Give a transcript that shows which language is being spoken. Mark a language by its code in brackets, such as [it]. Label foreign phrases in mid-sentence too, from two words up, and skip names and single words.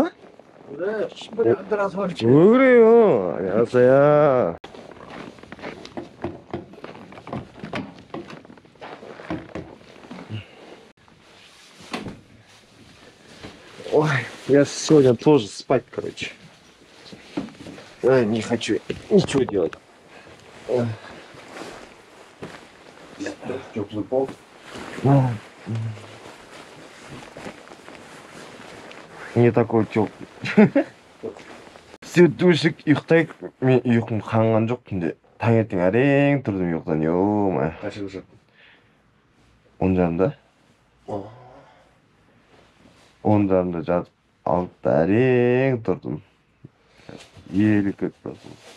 [ko] 그래, 신발이 안 들어서 그렇지. 왜 그래요? 안녕하세요. [ru] Ой, я сегодня тоже спать, короче. Не хочу ничего делать. Теплый пол. Не такой теплый. [kk] Все душик ұйықтайық. Мен ұйқым қанған жоқ түнде. Таңертең әрең тұрдым ұйықтан. [ru] Ё-ма. [kk] Қашан ұшаттың? 10:30-да. 10:30-да жатып, 6-да әрең тұрдым. Елі көк басым.